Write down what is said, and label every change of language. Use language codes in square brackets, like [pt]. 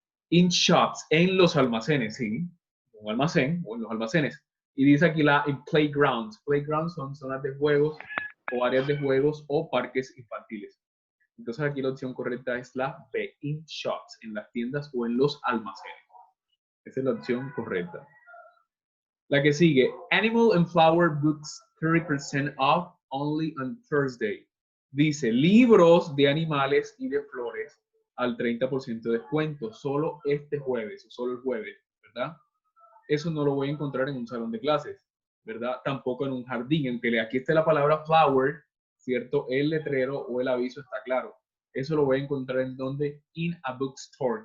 [en] In shops, [es] en los almacenes, sí, un almacén o en los almacenes. Y dice aquí [en] in playgrounds. [es] Playgrounds son zonas de juegos o áreas de juegos o parques infantiles. Entonces aquí la opción correcta es la B, [en] in shops, [es] en las tiendas o en los almacenes. Esa es la opción correcta. La que sigue, [en] Animal and Flower Books 30% off only on Thursday. [es] Dice, libros de animales y de flores al 30% de descuento, solo este jueves, o solo el jueves, ¿verdad? Eso no lo voy a encontrar en un salón de clases, ¿verdad? Tampoco en un jardín, aunque aquí esté la palabra flower, ¿cierto? El letrero o el aviso está claro. Eso lo voy a encontrar en donde, [en] in a bookstore.